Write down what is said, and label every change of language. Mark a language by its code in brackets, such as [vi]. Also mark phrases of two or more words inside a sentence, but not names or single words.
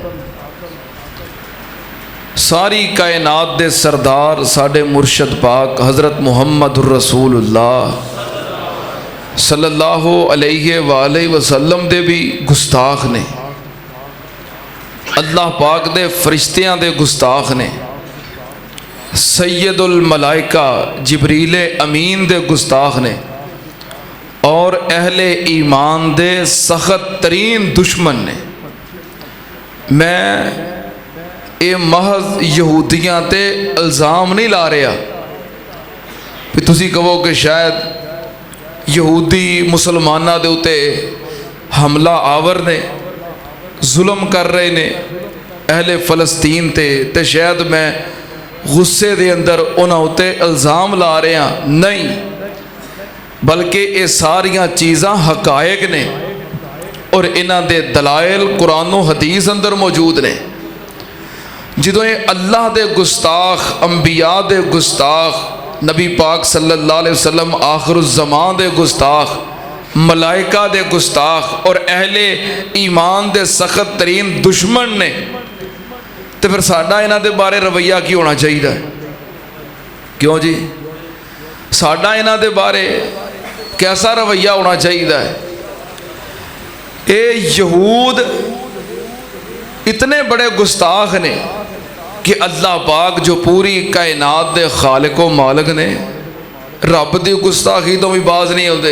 [pa] ساری کائنات دے سردار ساڈے مرشد پاک حضرت محمد الرسول اللہ [ar] صلی اللہ علیہ وآلہ وسلم [pa] دے بھی گستاخ نے. اللہ پاک دے فرشتیاں دے گستاخ نے، سید الملائکہ جبریل امین دے گستاخ نے، اور اہل ایمان دے سخت ترین دشمن نے۔ میں یہ محض یہودیاں تے الزام نہیں لا رہا کہ تسی کہو کہ شاید یہودی مسلمانہ دے اتے حملہ آور نے، ظلم کر رہے نے اہل فلسطین تے شاید میں غصے دے اندر انہاں اتے الزام لا رہے ہیں، نہیں، بلکہ یہ ساریاں چیزاں حقائق نے اور انہاں دے دلائل قرآن و حدیث اندر موجود نے۔ جدوں یہ اللہ دے گستاخ، انبیاء دے گستاخ، نبی پاک [ar] صلی اللہ علیہ وسلم [pa] آخر الزمان دے گستاخ، ملائکہ دے گستاخ اور اہل ایمان دے سخت ترین دشمن نے، تو پھر ساڈا انہاں دے بارے رویہ کی ہونا چاہیے؟ کیوں جی؟ ساڈا انہاں دے بارے کیسا رویہ ہونا چاہیے؟ اے یہود اتنے بڑے گستاخ نے کہ اللہ پاک جو پوری کائنات دے خالق و مالک نے، رب دی گستاخی تو بھی باز نہیں ہوتے۔